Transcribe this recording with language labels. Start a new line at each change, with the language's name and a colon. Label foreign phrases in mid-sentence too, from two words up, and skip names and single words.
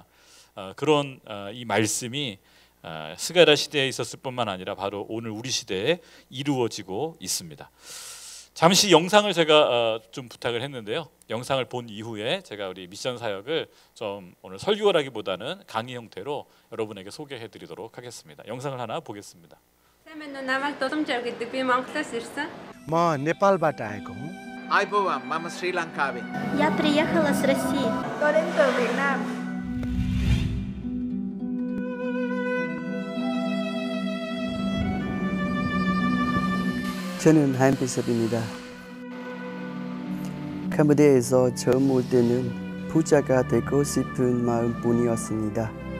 Korean: 그런 이 말씀이 스가랴 시대에 있었을 뿐만 아니라 바로 오늘 우리 시대에 이루어지고 있습니다. 잠시 영상을 제가 좀 부탁을 했는데요. 영상을 본 이후에 제가 우리 미션 사역을 좀 오늘 설교라기보다는 강의 형태로 여러분에게 소개해드리도록 하겠습니다. 영상을 하나 보겠습니다.
Nepali: म नेपालबाट आएको हुँ।
Sinhala: ආයුබෝවන් මම ශ්‍රී ලංකාවේ।
Russian: Я приехала с России.
Vietnamese: Tôi đến từ Việt Nam.
Korean: 저는 한비섭입니다. 캄보디아에서 처음 올 때는 부자가 되고 싶은 마음뿐이었습니다.